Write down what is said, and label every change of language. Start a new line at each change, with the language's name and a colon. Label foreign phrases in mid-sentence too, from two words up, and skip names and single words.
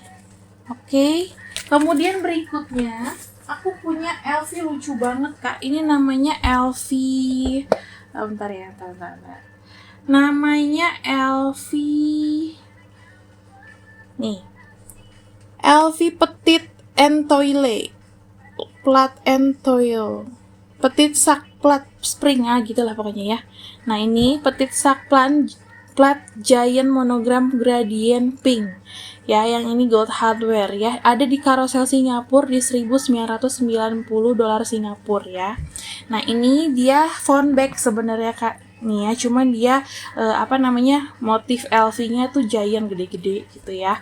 Indonesian: Oke, kemudian berikutnya aku punya LV lucu banget kak. Ini namanya LV, bentar ya, bentar. Namanya LV, nih, LV Petit and Toile, Plat and Toile, Petit Sac Plat Spring gitu lah pokoknya ya. Nah, ini Petit Sac Plat Giant Monogram Gradient Pink ya, yang ini
English: gold hardware
Indonesian: ya. Ada di Carousel Singapura di $1.990 Singapura ya. Nah, ini dia
English: phone bag
Indonesian: sebenarnya kak nih ya, cuman dia motif LV-nya tuh giant, gede-gede gitu ya.